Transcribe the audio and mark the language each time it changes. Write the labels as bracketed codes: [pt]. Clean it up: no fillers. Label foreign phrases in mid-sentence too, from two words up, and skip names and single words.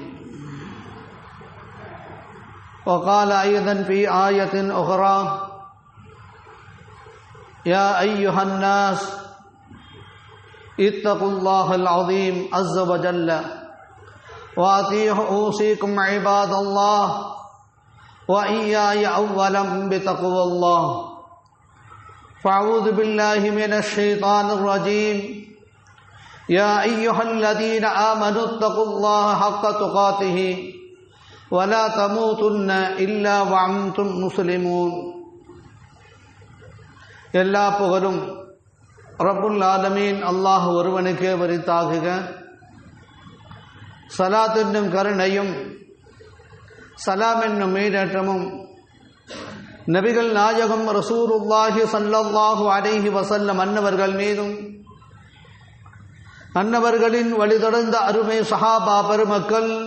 [ar] وقال أيضا في آية أخرى: يا أيها الناس اتقوا الله العظيم عز وجل وأطيعوا أوصيكم عباد الله وإياي أولا بتقوى الله. فأعوذ بالله من الشيطان الرجيم. يا أيها الذين آمنوا اتقوا الله حق تقاته ولا تموتن إلا وأنتم مسلمون. [ta] எல்லா புகழும் [ar] رب العالمين [ta] அல்லாஹ் ஒருவனுக்கே உரித்தாகுக. ஸலாத் என்னும் கருணையும் சலாம் என்னும் மீடேற்றமும் நபிகள் நாயகம் [ar] رسول الله صلى الله عليه وسلم [ta] அன்னவர்கள் மீதும் அன்னவர்களின் வழிதொடர்ந்த அருமை சஹாபா பெருமக்கள்,